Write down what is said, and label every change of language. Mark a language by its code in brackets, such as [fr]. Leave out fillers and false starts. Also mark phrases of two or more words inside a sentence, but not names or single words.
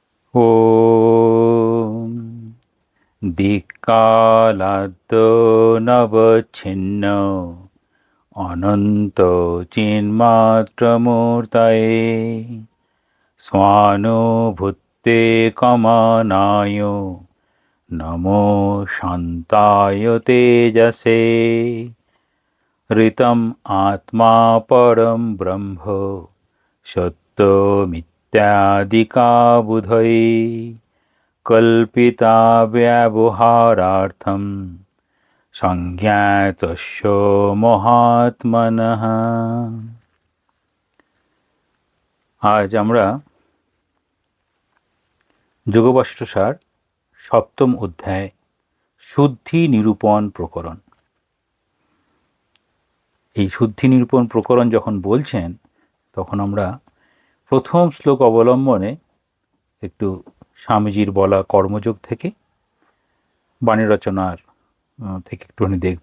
[sa] ॐ दिक्कालाद् नवच्छिन्न अनन्त चिन्मात्रमूर्तये स्वानुभूते कमनाय नमो शान्ताय तेजसे ऋतम् आत्मा परं ब्रह्म सत्यमित्यादिका बुधये कल्पिता व्यवहारार्थं संज्ञातस्य महात्मनः। [bn] আজ আমরা যোগবাষ্টসার সপ্তম অধ্যায় শুদ্ধি নিরূপণ প্রকরণ। এই শুদ্ধি নিরূপণ প্রকরণ যখন বলছেন তখন আমরা প্রথম শ্লোক অবলম্বনে একটু স্বামীজির বলা কর্মযোগ থেকে বাণী রচনার থেকে একটুখানি দেখব।